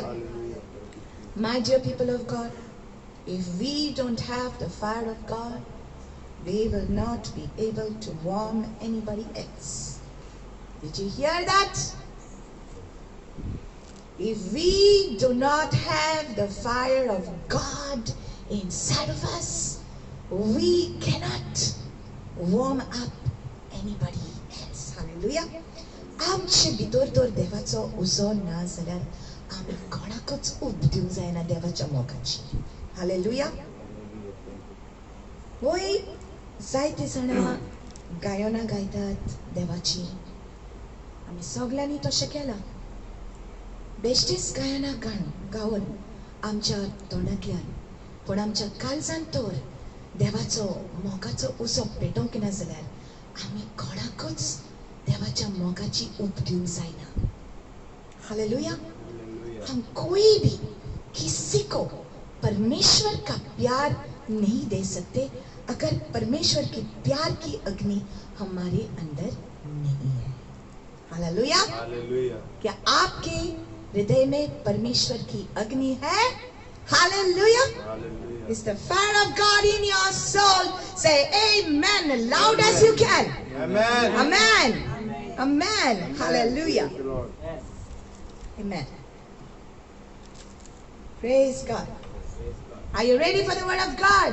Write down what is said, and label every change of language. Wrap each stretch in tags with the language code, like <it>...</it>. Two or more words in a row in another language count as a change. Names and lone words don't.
<en>My dear people of God, if we don't have the fire of God, we will not be able to warm anybody else. Did you hear that? If we do not have the fire of God inside of us, we cannot warm up anybody else. Hallelujah.</en> <kok>आमचे भितर तर देवाचो उजो ना जाल्यार आमी कोणाकच उपदिवंक जायना देवाच्या मोगाची. हालेलुया. होय, जायते जाणां गायनां गायतात देवाची. आमी सगळ्यांनी तशें केलां. बेश्टीच गायनां गावन आमच्या तोंडांतल्यान पण आमच्या काळजांत तर देवाचो मोगाचो उजो पेटोवंक ना जाल्यार आमी कोणाकच देवाच्या मोगाची उप दिवंक जायना. हालेलुया.</kok> <hi>हम कोई भी किसी को परमेश्वर का प्यार नहीं दे सकते अगर परमेश्वर के प्यार की अग्नि हमारे अंदर नहीं है. हालेलुया. क्या आपके हृदय में परमेश्वर की अग्नि है? हालेलुया.</hi> <en>Is the fire of God in your soul? Say amen as loud as you can. Amen. Amen. Amen. Hallelujah. Amen. Praise God. Are you ready for the word of God?</en>